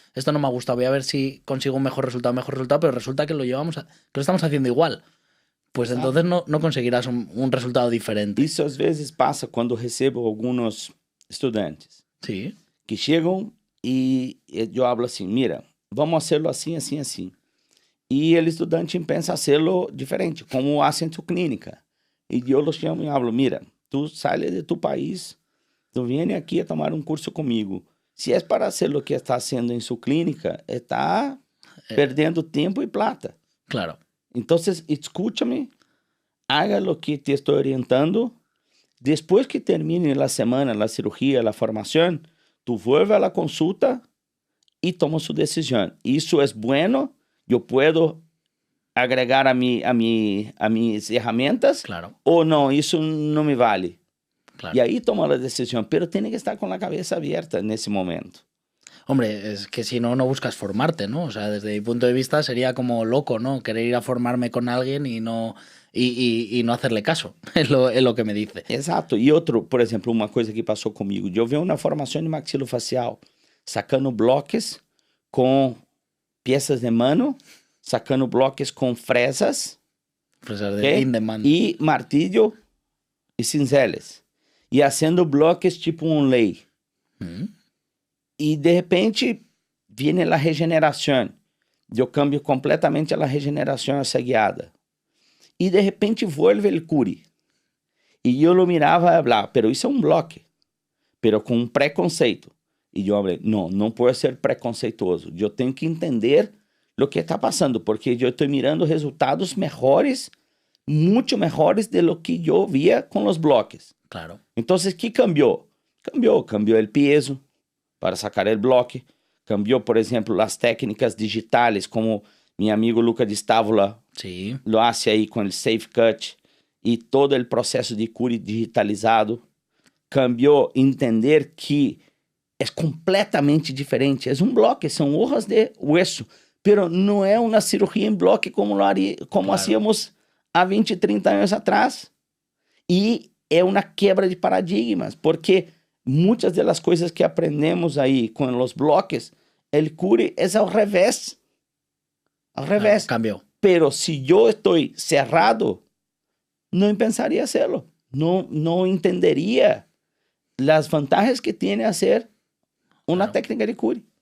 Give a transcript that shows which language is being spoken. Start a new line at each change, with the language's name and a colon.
Spanish: Esto no me ha gustado, voy a ver si consigo un mejor resultado, pero resulta que que lo estamos haciendo igual. Pues entonces no conseguirás un resultado diferente.
Portuguese: Isso às vezes passa quando recebo alguns estudantes.
Spanish: Sí.
Portuguese: Que chegam e eu hablo assim, mira, vamos fazê-lo assim, assim, assim. E o estudante pensa fazê-lo diferente, como hacen em tu clínica. E eu los chamo e hablo, mira,
Spanish: tu sales de tu país, tu vienes
Portuguese: aqui a tomar um curso comigo. Se é para hacer lo que está haciendo em sua clínica, está perdendo tempo e plata. Claro. Então, escúchame, haga lo que te estou orientando. Depois que termine a semana, a cirurgia, a formação,
Spanish: tu vuelve a la consulta
Portuguese: e toma sua decisão. Isso é bueno, eu posso agregar a minhas ferramentas, claro. Ou não, isso não me vale. Claro. E aí toma a decisão, pero tem que estar com a cabeça aberta nesse momento.
Spanish: Hombre, es que si no, no buscas formarte, ¿no? O sea, desde mi punto de vista sería como loco, ¿no? Querer ir a formarme con alguien y no hacerle caso, es lo que me dice.
Portuguese: Exato. E outro, por exemplo, uma coisa que passou comigo, eu vi uma formação de maxilofacial, sacando bloques com peças de mano, sacando bloques com fresas, de in demand. E martillo e cinzeles. E fazendo bloques tipo um lei. E de repente viene a regeneração. Eu cambio completamente a regeneração essa guiada. E de repente vuelve o curi. E eu lo mirava e falava, pero isso é um bloque. Pero com preconceito. E eu falei, não pode ser preconceituoso. Eu tenho que entender o que está passando, porque eu estou mirando resultados melhores, muito melhores de lo que eu via com os bloques. Claro. Então, o que cambiou? Cambiou o peso para sacar o bloque. Cambiou, por exemplo, as técnicas digitais, como meu amigo Luca Di Stavola lo hace aí com o Safe Cut e todo o processo de cura digitalizado. Cambiou entender que é completamente diferente. É um bloque, são hojas de hueso, pero não é uma cirurgia em bloque como claro. Hacíamos há 20, 30 anos atrás. E é uma quebra de paradigmas, porque
Spanish: muchas de las cosas que aprendemos ahí con los bloques, el Curi es al revés. Al revés. Cambió. Pero si yo estoy cerrado, no pensaría hacerlo. No entendería las ventajas que tiene hacer una técnica de Curi.